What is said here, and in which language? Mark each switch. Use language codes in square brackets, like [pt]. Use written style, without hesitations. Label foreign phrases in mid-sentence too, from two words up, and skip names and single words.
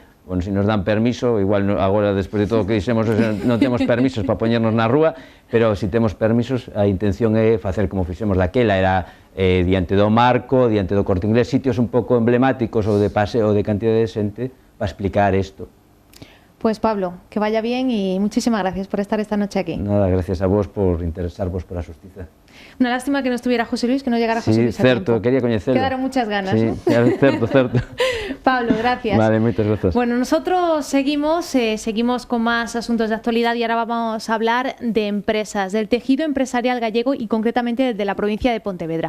[gl] Bueno, se nos dan permiso, igual agora despois de todo o que dixemos non temos permisos para poñernos na rúa, pero se temos permisos, a intención é facer como fixemos daquela, era diante do Marco, diante do Corte Inglés, sitios un pouco emblemáticos ou de paseo de cantidad de xente para explicar isto. [es] Pues Pablo, que vaya bien y muchísimas gracias por estar esta noche aquí. [gl] Nada, gracias a vos por interesarvos por a xustiza. [es] Una lástima que no estuviera José Luis, que no llegara José Luis a [gl] certo, [es] tiempo. [gl] Quería coñecelo. [es] Quedaron muchas ganas, sí, ¿no? [gl] Certo. [es] Pablo, gracias. Vale, muchas gracias. Bueno, nosotros seguimos con más asuntos de actualidad y ahora vamos a hablar de empresas, del tejido empresarial gallego y concretamente de la provincia de Pontevedra.